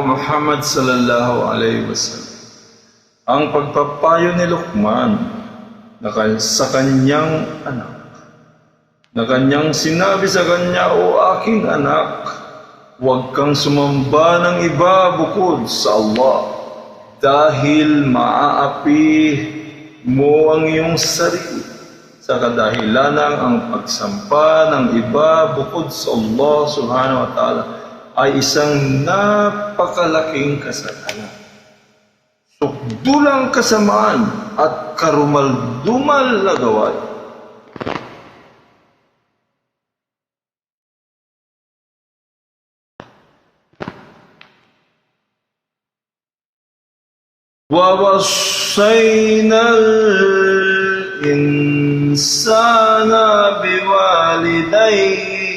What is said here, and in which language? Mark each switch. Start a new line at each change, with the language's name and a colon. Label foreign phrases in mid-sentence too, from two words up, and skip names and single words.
Arabic: محمد صلى الله عليه وسلم,
Filipino: ang pagpapayo ni Luqman sa kanyang anak, na kanyang sinabi sa kanya, o aking anak, huwag kang sumamba ng iba bukod sa Allah, dahil maaapi mo ang iyong sarili sa kadahilanang ang pagsampa ng iba bukod sa Allah
Arabic: سبحانه وتعالى
Filipino: ay isang napakalaking kasalanan, sukdulang kasamaan at karumaldumal na gawain.
Arabic: وَوَصَّيْنَا الْإِنسَانَ بِوَالِدَيْهِ